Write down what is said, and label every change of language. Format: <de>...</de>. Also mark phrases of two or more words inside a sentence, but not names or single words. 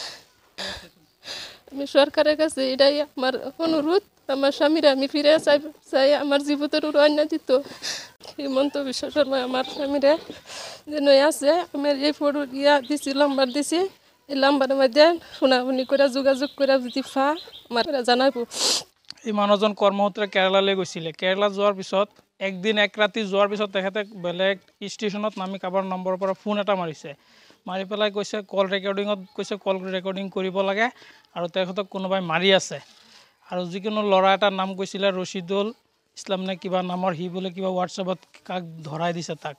<bn>আমি সরকারের কাছে এটাই আমার অনুরোধ, আমার স্বামীরা আমি ফিরে চাই আমার জীবনের উড়াইনা দিত। হিমন্ত বিশ্ব শর্মা আমার স্বামীরা যেন আছে, আমার এই ফটো দিছি, নাম্বার দিছি, এই নাম্বারের মধ্যে শুনাশুনি করে যোগাযোগ করে যদি আমার জানাইব।</bn> <as>এই মানুহজন কৰ্মসূত্ৰে কেৰালালৈ গৈছিলে। কেৰালা যোৱাৰ পিছত একদিন এক ৰাতি যোৱাৰ পিছত তেখেতে বেলেগ ষ্টেচনত নামি কাৰোবাৰ নম্বৰৰ পৰা ফোন এটা মাৰিছে। মাৰি পেলাই কৈছে কল ৰেকৰ্ডিং কৰিব লাগে আৰু তেখেতক কোনোবাই মাৰি আছে। আৰু যিকোনো ল'ৰা এটাৰ নাম কৈছিলে ৰচিদুল ইছলাম নে কিবা নামৰ, সি বোলে কিবা হোৱাটছএপত কাক ধৰাই দিছে তাক।</as>